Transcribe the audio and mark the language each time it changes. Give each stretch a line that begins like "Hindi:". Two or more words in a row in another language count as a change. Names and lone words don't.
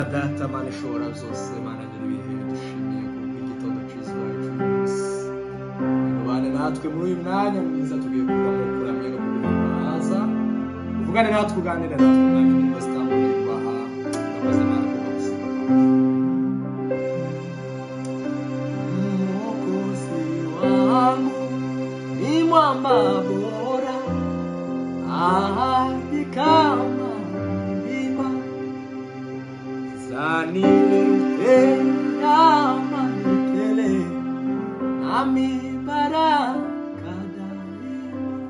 Kinyarwanda: Data Mana ishobora zose, Mana nyir'ibihe, dushimiye kubw'igitondo cyiza cy'umunsi. Ubane natwe muri uyu mwanya mwiza tugiye kuramya no guhimbaza. Uvugane natwe, uganire natwe mwanya n'ingo zitandukanye kubaha. Urakoze Mana kubw'ubuzima.
Swahili: Mwokozi wangu ni mwamba bora, ahadi kama Nilipele nami baraka daima,